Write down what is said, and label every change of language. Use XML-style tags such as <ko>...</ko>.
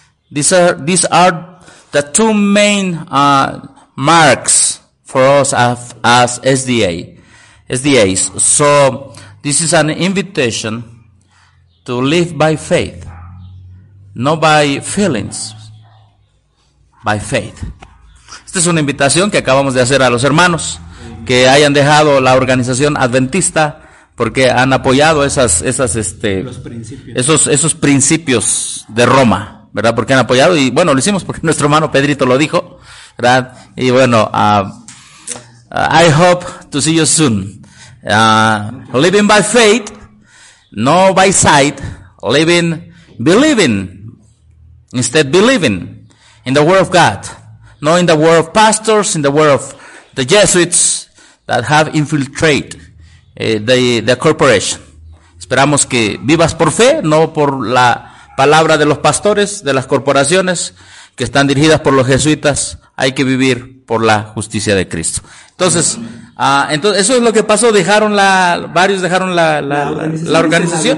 <en>These are the two main marks for us as SDAs. So this is an invitation to live by faith, not by feelings, by faith.</en> <es>Esta es una invitación que acabamos de hacer a los hermanos que hayan dejado la organización adventista porque han apoyado esos principios de Roma, ¿verdad? Porque han apoyado, y bueno, lo hicimos porque nuestro hermano Pedrito lo dijo, ¿verdad? Y bueno,</es> <en>I hope to see you soon. Living by faith, no by sight, living, believing, instead believing in the word of God, not in the word of pastors, in the word of the Jesuits, that have infiltrated the corporation.</en> <es>Esperamos que vivas por fe, no por la palabra de los pastores, de las corporaciones que están dirigidas por los jesuitas. Hay que vivir por la justicia de Cristo. Entonces, entonces eso es lo que pasó. Varios dejaron la organización.</es>